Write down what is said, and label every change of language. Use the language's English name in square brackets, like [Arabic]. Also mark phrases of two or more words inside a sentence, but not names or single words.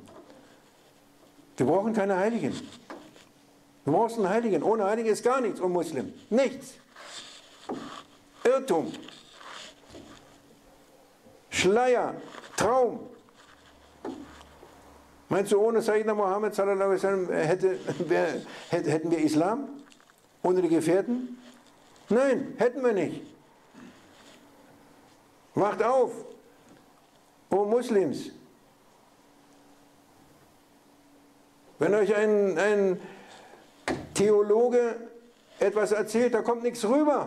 [German] Wir brauchen keine Heiligen. Du brauchst einen Heiligen. Ohne Heiligen ist gar nichts, Muslim. Nichts. Irrtum. Schleier. Traum. Meinst du, ohne [Arabic] سيدنا محمد صلى الله عليه وسلم [German] hätten wir Islam? Ohne die Gefährten? Nein, hätten wir nicht. Wacht auf, o Muslims. Wenn euch ein Theologe etwas erzählt, da kommt nichts rüber.